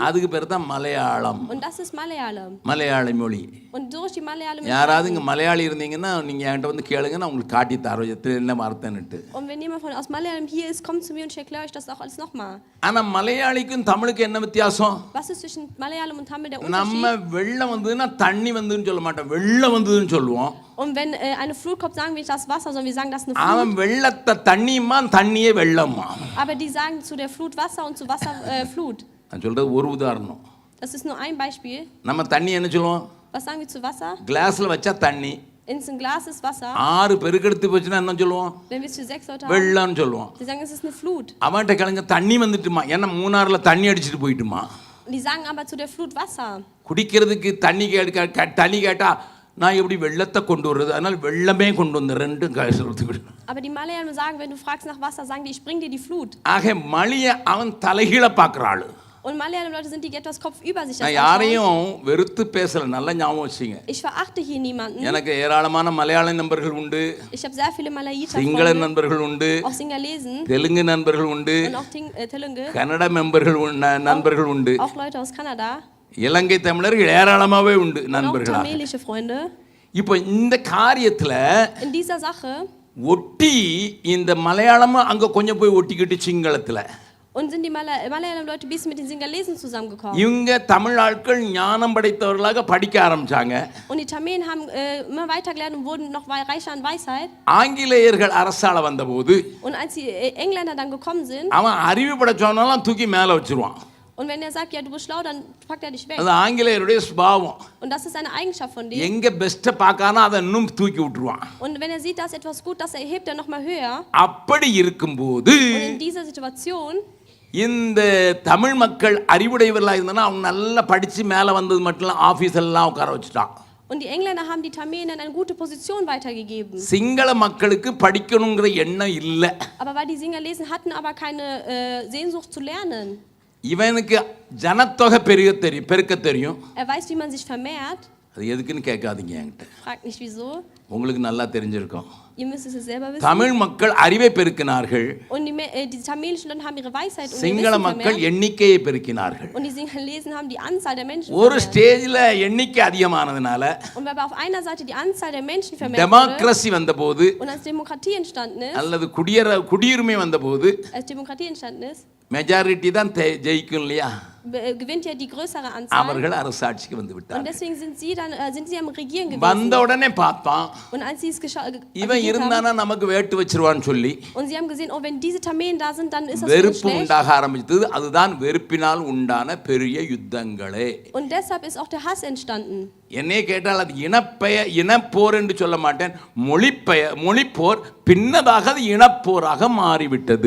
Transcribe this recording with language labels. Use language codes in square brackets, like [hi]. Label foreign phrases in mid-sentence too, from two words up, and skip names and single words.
[ta] அதுக்கு பேர் தான் மலையாளம். [de] Und das ist Malayalam. [ta] மலையாள மொழி. [de] Und durch die Malayalam. [ta] யாராவது இங்க மலையாளி இருந்தீங்கன்னா நீங்க என்கிட்ட வந்து கேளுங்க, நான் உங்களுக்கு காட்டி தரேன் என்ன வார்த்தைன்னுட்டு. [de] Und wenn jemand aus Malayalam hier ist, kommt zu mir und ich erkläre euch das auch alles nochmal. [ta] ஆனா மலையாளிக்கும் தமிழுக்கு என்ன வித்தியாசம்? [de] Was ist zwischen Malayalam und Tamil der [ta] நம்ம [de] Unterschied? [ta] வெள்ளம் வந்ததுன்னா தண்ணி வந்ததுன்னு சொல்ல மாட்டோம், வெள்ளம் வந்ததுன்னு சொல்லுவோம். [de] Und wenn eine Flut kommt, sagen wir nicht das Wasser, sondern wir sagen das eine [ta] அவன் [de] Flut. [ta] வெள்ளத்தை தண்ணியுமா தண்ணியே வெள்ளமா. [de] Aber die sagen zu der Flut Wasser und zu Wasser Flut. [ta] நான் சொல்றது ஒரு உதாரணம். [de] Das ist nur ein Beispiel. [ta] நம்ம தண்ணி என்ன சொல்லுவோம்? [de] Was sagen wir zu Wasser? [ta] கிளாஸ்ல வச்சா தண்ணி. [de] In ein Glas ist Wasser. [ta] 6 பெருக்கெடுத்து போச்சுன்னா என்ன சொல்லுவோம்? [de] Wenn wir es für 6 Leute haben, [ta] வெள்ளம்னு சொல்லுவோம். [de] die sagen, es ist eine Flut. [ta] அவன்கிட்ட கிளங்க தண்ணி வந்துட்டுமா, ஏன்னா மூணாறுல தண்ணி அடிச்சுட்டு போயிட்டுமா. [de] Die sagen aber zu der Flut Wasser. [ta] குடிக்கிறதுக்கு தண்ணி கேட்டா நான் எப்படி வெள்ளத்தை கொண்டு வர்றது, அதனால வெள்ளமே கொண்டு வந்து ரெண்டும் சொல்லிட்டு. [de] Aber die Malayalam sagen, wenn du fragst nach Wasser, sagen die, ich bring dir die Flut. [ta] ஆக மழிய அவன் தலைகீழ பார்க்குறாள். [de] Und Malayalam-Leute sind die, die etwas Kopf über sich [ta] நான் யாரையும் வெறுத்து பேசல, நல்லா ஞாபகம் வச்சுங்க. [de] Ich verachte hier niemanden. [ta] எனக்கு ஏராளமான மலையாள நண்பர்கள் உண்டு. [de] Ich habe sehr viele Malaiter [ta] சிங்கள நண்பர்கள் உண்டு. [de] auch Singalesen. [ta] தெலுங்கு நண்பர்கள் உண்டு. [de] Und auch Telugu. [ta] கன்னட நண்பர்கள் உண்டு. [de] Auch Leute aus Kanada. [ta] இலங்கை தமிழர்கள் ஏராளமாவே உண்டு நண்பர்களா. [de] Tamilische Freunde. [ta] இப்போ இந்த காரியத்துல [de] In dieser Sache [ta] ஒட்டி இந்த மலையாளமும் அங்க கொஞ்சம் போய் ஒட்டிக்கிட்டு சிங்களத்துல. [de] Und sind die Malayalam-Leute bis mit den Singalesen zusammengekommen. [ta] இவங்க தமிழ் ஆட்கள் ஞானம் படைத்தவர்களாக படிக்க ஆரம்பிச்சாங்க. [de] Und die Tamilen haben immer weiter gelernt und wurden noch reicher an Weisheit. [ta] ஆங்கிலேயர்கள் அரசாள வந்தபோது [de] Und als die Engländer dann gekommen sind, [ta] அவன் அறிவு படைச்சவனெல்லாம் தூக்கி மேல வச்சிருவான். [de] und wenn er sagt, ja, du bist schlau, dann packt er dich weg. [ta] அது ஆங்கிலேயருடைய சுபாவம். [de] Und das ist eine Eigenschaft von dem. [ta] எங்க பெஸ்ட் பார்க்கானா அதை இன்னும் தூக்கி விட்டுருவான். [de] Und wenn er sieht, dass etwas gut, das hebt er noch mal höher. [ta] அப்படி இருக்கும்போது [de] Und in dieser Situation, [ta] இந்த தமிழ் மக்கள் அறிவுடையவர்களாக இருந்தா அவங்க நல்லா படிச்சு மேலே வந்தது மட்டும் இல்லை ஆஃபீஸ் எல்லாம் உட்கார வச்சுட்டான். [de] und die Engländer haben die Tamilen in eine gute Position weitergegeben. [ta] சிங்கள மக்களுக்கு படிக்கணுங்கிற எண்ணம் இல்லை. [de] Aber weil die Singalesen hatten aber keine Sehnsucht zu lernen. [ta] இவனுக்கு ஜனத்தொகை பெருக்க தெரியும். [de] Er weiß, wie man sich vermehrt. [ta] அது எதுக்குன்னு கேட்காதீங்க என்கிட்ட. [de] Fragt nicht wieso. [ta] உங்களுக்கு நல்லா தெரிஞ்சிருக்கும். [de] Ihr müsst es selber wissen. [ta] தமிழ் மக்கள் அறிவை பெருக்கினார்கள். [de] Und die tamilischen Leute haben ihre Weisheit und [ta] சிங்கள மக்கள் எண்ணிக்கையை பெருக்கினார்கள். [de] Und die Singalesen haben die Anzahl der Menschen [ta] ஒரு ஸ்டேஜ்ல எண்ணிக்கை அதிகமானதுனால [de] und weil auf einer Seite die Anzahl der Menschen vermehrt [ta] டெமோக்ரசி வந்தபோது [de] und als Demokratie entstanden ist, [ta] அல்லது குடியுரிமை வந்தபோது [de] als Demokratie entstanden ist, [ta] மெஜாரிட்டி தான் ஜெயிக்கும் இல்லையா? [de] gewinnt ja die größere Anzahl. [ta] அவர்கள் அரசாட்சிக்கு வந்து [de] Und [ta] விட்டார்கள். [de] deswegen sind sie am Regieren gewesen. [ta] வந்த உடனே பார்த்தான் [de] Und als sie es [ta] இவன் இருந்தானா நமக்கு வேட்டு வச்சிருவான்னு சொல்லி [de] und sie haben gesehen, oh, wenn diese Tamilen da sind, dann ist das [ta] வெறுப்பு [de] schlecht. [ta] உண்டாக ஆரம்பித்தது. அதுதான் வெறுப்பினால் உண்டான பெரிய யுத்தங்களே. [de] Und deshalb ist auch der Hass entstanden. [ta] என்னையே கேட்டால் அது இனப்போர் என்று சொல்ல மாட்டேன். மொழிப்போர் பின்னதாக அது இனப்போராக மாறிவிட்டது.